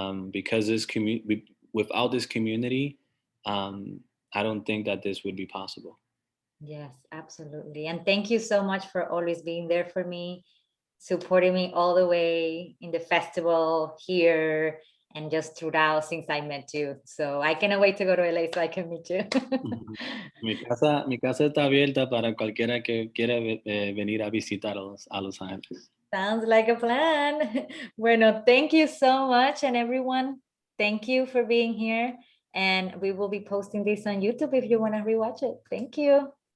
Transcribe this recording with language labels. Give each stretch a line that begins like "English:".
English: Because without this community, I don't think that this would be possible. Yes, absolutely. And thank you so much for always being there for me, supporting me all the way in the festival here and just throughout since I met you. So I cannot wait to go to LA so I can meet you.
Spanish: Mi casa está abierta para cualquiera que quiera venir a visitar a Los Ángeles.
English: Sounds like a plan. Bueno, thank you so much. And everyone, thank you for being here. And we will be posting this on YouTube if you want to rewatch it. Thank you.